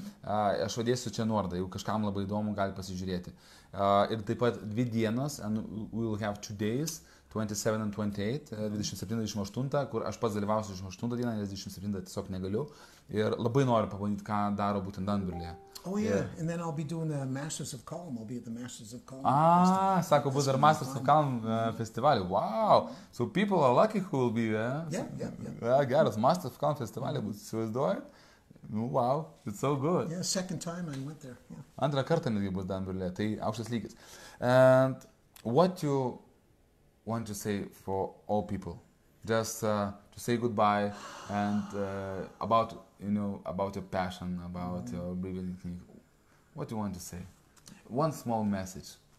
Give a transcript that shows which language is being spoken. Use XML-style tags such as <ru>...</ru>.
<lt>Aš vadėsiu čia nuorodą, jeigu kažkam labai įdomu, gali pasižiūrėti. Ir taip pat 2 dienos,</lt> <en>and we will have 2 days</en> <lt>27 and 28, 27-28, kur aš pats dalyvausiu 28 dieną, nes 27 tiesiog negaliu. Ir labai noriu pabandyti, ką daro būtent Dan Brulé.</lt> <en>Oh yeah, and then I'll be doing the Masters of Calm. I'll be at the Masters of Calm.</en> <lt>Sako, bus dar Masters of Calm festivalį.</lt> <en>Wow, so people are lucky who will be there. Yeah.</en> <lt>Geras, Masters of Calm festivalį bus, įsivaizduojat?</lt> <en>Wow, it's so good. Yeah, second time I went there. Yeah.</en> <lt>Antrą kartą netgi bus Dan Brulé, tai aukštas lygis.</lt> <en>And what you want to say for all people? Just to say goodbye and about your passion, about your breathing technique. What do you want to say? One small message.</en>